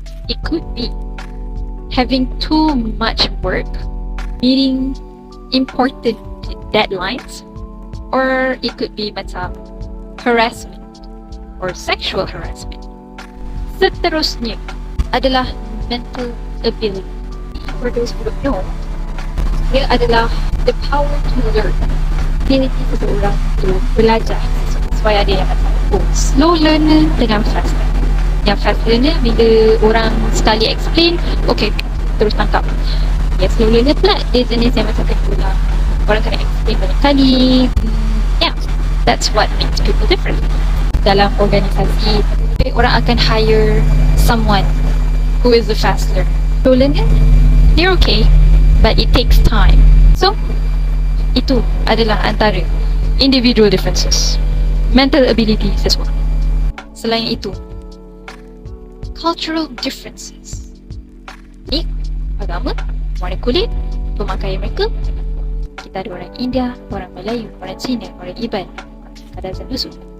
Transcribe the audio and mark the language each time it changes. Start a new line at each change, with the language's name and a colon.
English: It could be having too much work, meeting important deadlines, or it could be macam harassment or sexual harassment.
Malay: Seterusnya adalah mental ability.
English: For those who don't know,
Malay: ia adalah
English: the power to learn.
Malay: Ability seseorang tu belajar supaya ada yang macam slow learner dengan fast learner. Yang fast learner bila orang sekali explain, okay, terus tangkap. Yang slow learner pula dia jenis yang macam kena orang kena explain banyak kali.
English: Yeah, that's what makes people different.
Malay: Dalam organisasi, orang akan
English: hire someone who is a fast learner. Slow learner, they're okay, but it takes time.
Malay: So, itu adalah antara individual differences.
English: Mental abilities as well.
Malay: Selain itu, cultural differences. Ni, agama, warna kulit, pemakaian mereka. Kita ada orang India, orang Melayu, orang Cina, orang Iban, Kadazan Dusun.